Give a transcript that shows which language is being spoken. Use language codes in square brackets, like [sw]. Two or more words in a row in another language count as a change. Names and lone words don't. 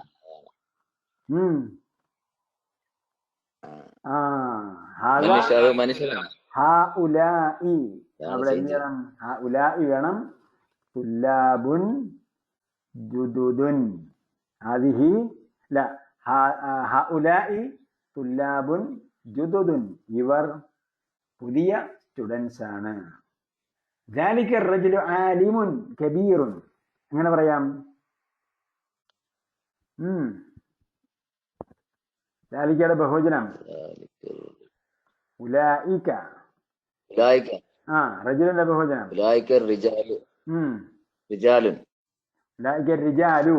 [ml] അവിടെ എന്ത് ചെയ്യണം? [ar] ഹഉലാഇ വേണം. طلاب جدد. هذه لا هؤلاء طلاب جدد. [ml] ഇവർ പുതിയ സ്റ്റുഡൻസ് ആണ്. [ar] ذلك الرجل عالم كبير. [ml] എങ്ങനെ പറയാം? ذلكയുടെ ബഹുവചനം ഉലൈക. റജുലിന്റെ ബഹുവചനം [ar] أولئك رجال.